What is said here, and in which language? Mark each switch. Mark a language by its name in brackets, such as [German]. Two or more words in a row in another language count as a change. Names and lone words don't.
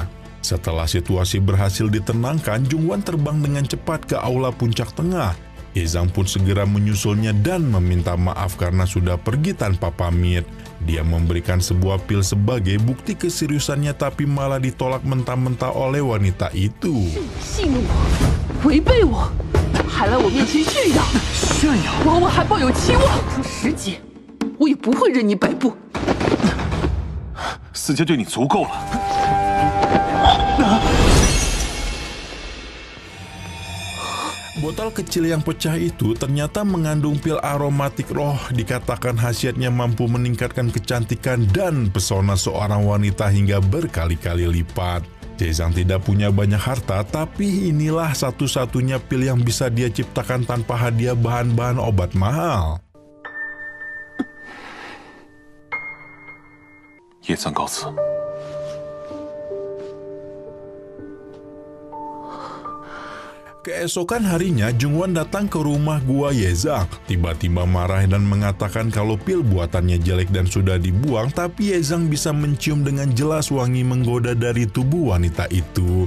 [Indonesian] Setelah situasi berhasil ditenangkan, Jung Hwan terbang dengan cepat ke aula puncak tengah. Ye Zhang pun segera menyusulnya dan meminta maaf karena sudah pergi tanpa pamit. Dia memberikan sebuah pil sebagai bukti keseriusannya, tapi malah ditolak mentah-mentah oleh wanita itu. [Chinese] 戏弄我，违背我，还来我面前炫耀，往我还抱有期望。师姐，我也不会任你摆布。四阶对你足够了。 [Indonesian] Botol kecil yang pecah itu ternyata mengandung pil aromatik roh. Dikatakan khasiatnya mampu meningkatkan kecantikan dan pesona seorang wanita hingga berkali-kali lipat. Ye Zhang tidak punya banyak harta, tapi inilah satu-satunya pil yang bisa dia ciptakan tanpa hadiah bahan-bahan obat mahal. [Chinese] 叶桑告辞。 [Indonesian] Keesokan harinya, Jung Hwan datang ke rumah gua Ye Zhang. Tiba-tiba marah dan mengatakan kalau pil buatannya jelek dan sudah dibuang, tapi Ye Zhang bisa mencium dengan jelas wangi menggoda dari tubuh wanita itu.